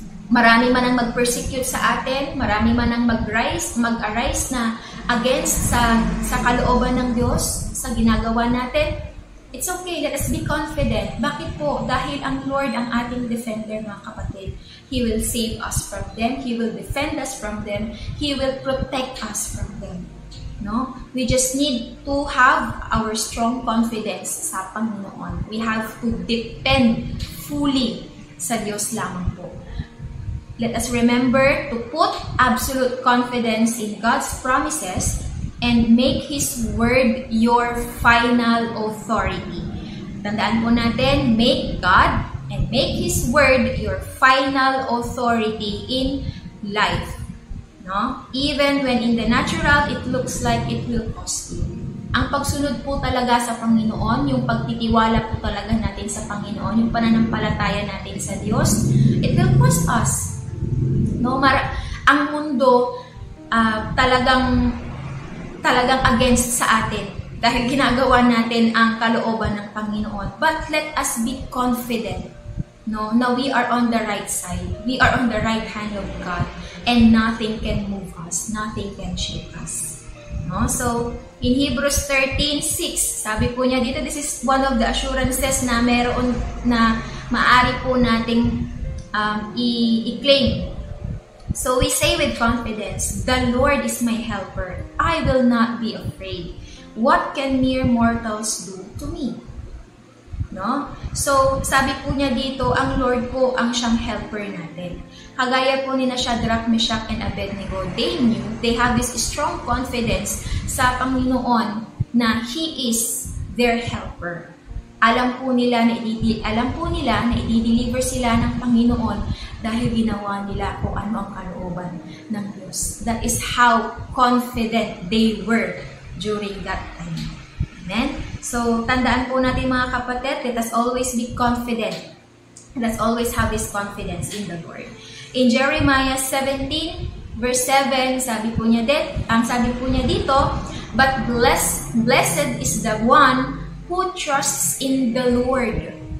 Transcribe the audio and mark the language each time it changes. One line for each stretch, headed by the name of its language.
Filipino: Marami man ang mag-persecute sa atin, marami man ang mag-arise na against sa kalooban ng Diyos, sa ginagawa natin,
English: it's okay, let us be confident.
Filipino: Bakit po? Dahil ang Lord ang ating defender, mga kapatid.
English: He will save us from them. He will defend us from them. He will protect us from them. No? We just need to have our strong confidence sa Panginoon. We have to depend fully
Filipino: sa Diyos lamang po.
English: Let us remember to put absolute confidence in God's promises and make His Word your final authority.
Filipino: Tandaan po natin,
English: make God and make His Word your final authority in life. No? Even when in the natural, it looks like it will cost you.
Filipino: Ang pagsunod po talaga sa Panginoon, yung pagtitiwala po talaga natin sa Panginoon, yung pananampalataya natin sa Diyos,
English: it will cost us.
Filipino: No? Ang mundo talagang against sa atin dahil ginagawa natin ang kalooban ng Panginoon.
English: But let us be confident, no, na we are on the right side. We are on the right hand of God, and nothing can move us, nothing can shake us.
Filipino: No? So, in Hebrews 13:6, sabi po niya dito,
English: this is one of the assurances
Filipino: na meron na maaari po nating i-claim.
English: So, we say with confidence, the Lord is my helper. I will not be afraid. What can mere mortals do to me? No?
Filipino: So, sabi po niya dito, ang Lord po ang siyang helper natin. Kagaya po ni
English: Shadrach, Meshach, and Abednego, they have this strong confidence sa Panginoon na He is their helper.
Filipino: Alam po nila na i-deliver sila ng Panginoon dahil ginawa nila kung ano ang kalooban ng Diyos.
English: That is how confident they were during that time. Amen? So,
Filipino: tandaan po natin mga kapatid,
English: let us always be confident. Let us always have this confidence in the Lord. In Jeremiah 17, verse 7,
Filipino: sabi po niya dito,
English: but blessed is the one who trusts in the Lord.